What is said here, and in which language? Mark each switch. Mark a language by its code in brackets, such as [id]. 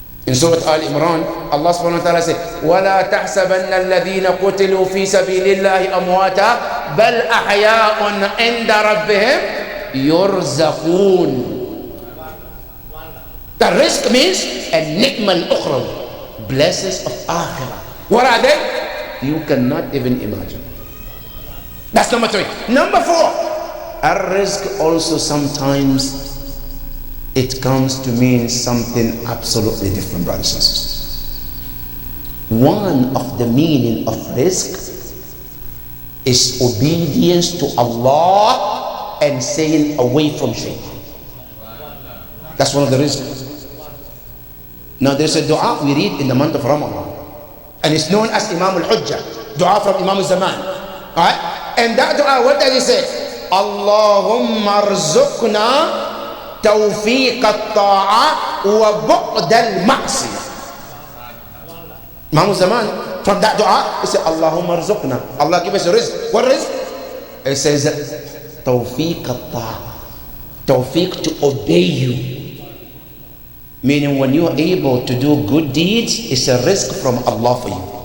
[en] In Surah Al-Imran, Allah subhanahu wa ta'ala said, [ar] وَلَا تَحْسَبَنَّ الَّذِينَ قُتِلُوا فِي سَبِيلِ اللَّهِ أَمْوَاتًا بَلْ أَحْيَاءٌ عِنْدَ رَبِّهِمْ يُرْزَقُونَ. [en] The rizq means [ar] النِّعْمَ الْأُخْرَوِ, [en] blessings of akhirah. What are they? You cannot even imagine. That's number 3. Number 4, ar-rizq also sometimes it comes to mean something absolutely different, brothers and sisters. One of the meaning of rizq is obedience to Allah and staying away from shaitan. That's one of the rizq. Now there's a dua we read in the month of Ramadan, and it's known as Imam al-Hujjah, dua from Imam al-Zaman. Alright? And that dua, what does it say? [ar] Allahumma arzuqna توفيق الطاعة وبعد المعصية. [en] Imam Zaman, from that dua, he said, [ar] Allahumma arzuqna. [en] Allah give us a rizq. What rizq? It says, [ar] توفيق الطاعة. [en] Tawfiq to obey you. Meaning when you are able to do good deeds, it's a rizq from Allah for you.